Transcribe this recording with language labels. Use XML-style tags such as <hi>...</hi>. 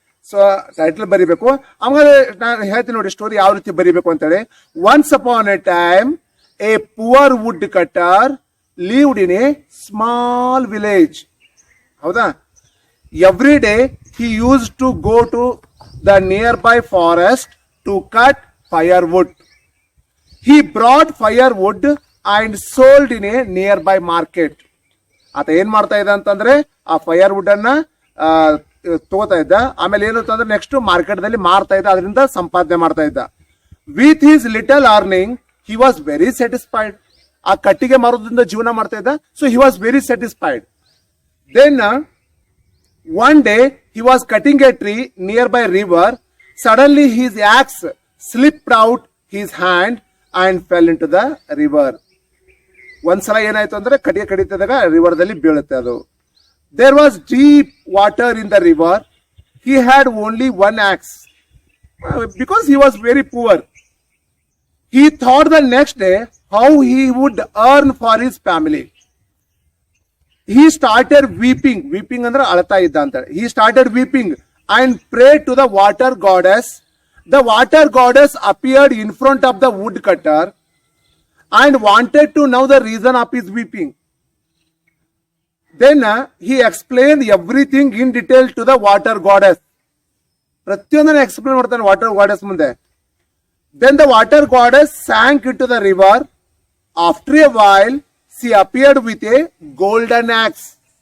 <kn>So title ಬರಿಬೇಕು. ಆಮೇಲೆ ನಾನು ಹೇಳ್ತೀನಿ ನೋಡಿ ಸ್ಟೋರಿ ಯಾವ ರೀತಿ ಬರಿಬೇಕು ಅಂತೇಳಿ.</kn> <en>Once upon a time a poor woodcutter lived in a small village.</en> <kn>ಹೌದಾ?</kn> <en>Every day he used to go to the nearby forest to cut firewood. He brought firewood and sold in a nearby market.</en> <kn>ಆತ ಏನ್ ಮಾಡ್ತಾ ಇದ್ದ ಅಂತಂದ್ರೆ ಆ firewood ಅನ್ನ ತಗೋತಾ ಇದ್ದ, ಆಮೇಲೆ ಏನು ಅಂತಂದ್ರೆ ನೆಕ್ಸ್ಟ್ ಮಾರ್ಕೆಟ್ ದಲ್ಲಿ ಮಾರ್ತಾ ಇದ್ದ, ಅದರಿಂದ ಸಂಪಾದನೆ ಮಾಡ್ತಾ ಇದ್ದ.</kn> <en>With his little earning he was very satisfied.</en> <kn>ಆ ಕಟ್ಟಿಗೆ ಮಾರೋದ್ರಿಂದ ಜೀವನ ಮಾಡ್ತಾ ಇದ್ದ.</kn> <en>So he was very satisfied. Then one day he was cutting a tree nearby river. Suddenly his axe slipped out his hand and fell into the river.</en> <kn>ಒಂದ್ಸಲ ಏನಾಯ್ತು ಅಂದ್ರೆ ಕಟ್ಟಿಗೆ ಕಡಿತದಾಗ ರಿವರ್ ದಲ್ಲಿ ಬೀಳುತ್ತೆ ಅದು.</kn> <en>There was deep water in the river. He had only one axe because he was very poor. He thought the next day how he would earn for his family. He started weeping.</en> <kn>Weeping ಅಂದ್ರೆ ಅಳ್ತಾ ಇದ್ದ ಅಂತ.</kn> <en>He started weeping and prayed to the water goddess. The water goddess appeared in front of the woodcutter and wanted to know the reason of his weeping. Then he explained everything in detail to the water goddess.</en> <kn>ಪ್ರತಿಯೊಂದನ್ನು explain ಮಾಡ್ತಾನೆ water goddess ಮುಂದೆ.</kn> <en>Then the water goddess sank into the river. After a while, she appeared with a golden axe.</en>